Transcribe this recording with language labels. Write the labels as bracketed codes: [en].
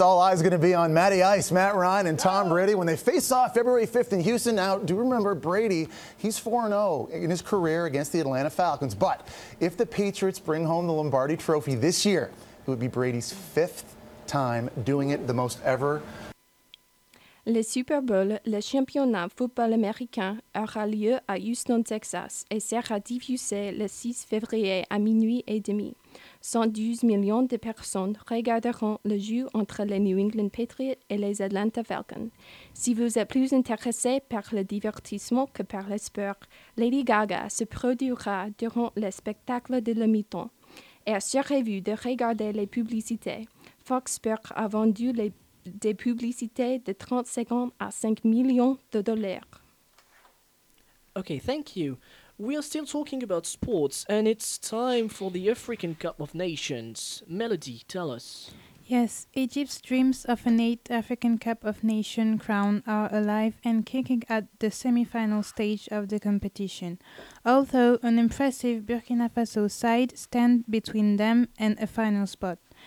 [en] All eyes are going to be on Matty Ice, Matt Ryan, and Tom Brady when they face off February 5th in Houston. Now, do remember, Brady, he's 4-0 in his career against the Atlanta Falcons. But if the Patriots bring home the Lombardi Trophy this year, it would be Brady's 5th time doing it, the most ever. [fr] Le Super Bowl, le championnat football américain, aura lieu à Houston, Texas, et sera diffusé le 6 février à 12:30. 112 millions de personnes regarderont le jeu entre les New England Patriots et les Atlanta Falcons. Si vous êtes plus intéressé par le divertissement que par le sport, Lady Gaga se produira durant le spectacle de la mi-temps. Et assurez-vous de regarder les publicités. Fox Sports a vendu des publicités de 30 secondes à $5 millions. [en] Okay, thank you. We are still talking about sports, and it's time for the African Cup of Nations. Melody, tell us. Yes, Egypt's dreams of an 8th African Cup of Nations crown are alive and kicking at the semi-final stage of the competition, although an impressive Burkina Faso side stand between them and a final spot.